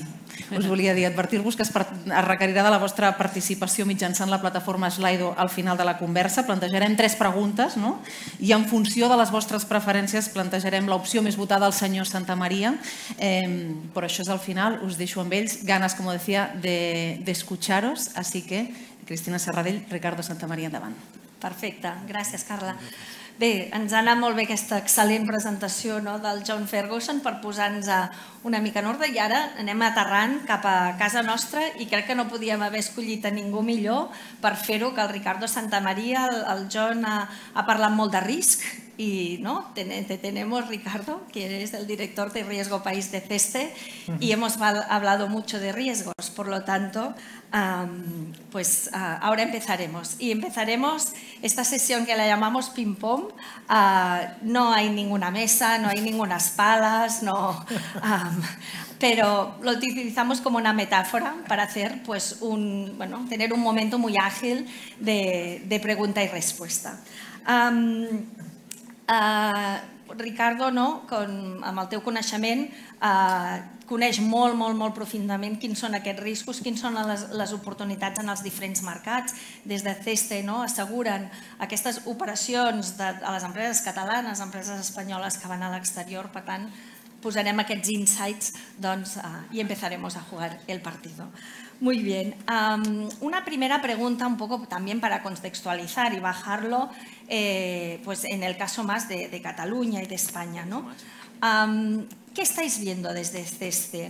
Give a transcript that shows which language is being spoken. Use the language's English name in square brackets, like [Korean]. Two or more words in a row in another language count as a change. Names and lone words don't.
[Catalan] Us volia dir, advertir-vos que es requerirà de la vostra participació mitjançant la plataforma Slido al final de la conversa. Plantejarem 3 preguntes, no? I en funció de les vostres preferències plantejarem l'opció més votada al senyor Santamaria. Però això és al final, us deixo amb ells. [Spanish] Ganas, como decía, de escucharos. Así que, Cristina Serradell, Ricardo Santamaria, endavant. [Catalan] Perfecte, gràcies, Carla. Bé, ens ha anat molt bé aquesta excel·lent presentació del John Ferguson per posar-nos una mica en ordre i ara anem aterrant cap a casa nostra i crec que no podíem haver escollit a ningú millor per fer-ho que el Ricardo Santamaria. El John ha parlat molt de risc [Spanish] y te tenemos, Ricardo, que eres el director de Riesgo País de CESTE y hemos hablado mucho de riesgos, por lo tanto, pues ahora empezaremos. Y empezaremos esta sesión que la llamamos ping-pong. No hay ninguna mesa, no hay ningunas palas, pero lo utilizamos como una metáfora para hacer, pues, tener un momento muy ágil de pregunta y respuesta. Ricardo, [Catalan] amb el teu coneixement, coneix molt profundament quins són aquests riscos, quins són les oportunitats en els diferents mercats. Des de CESTE asseguren aquestes operacions a les empreses catalanes, empreses espanyoles que van a l'exterior. Per tant, posarem aquests insights [Spanish] y empezaremos a jugar el partido. Muy bien. Una primera pregunta un poco también para contextualizar y bajarlo pues en el caso más de Cataluña y de España, ¿no? ¿Qué estáis viendo desde CESTE?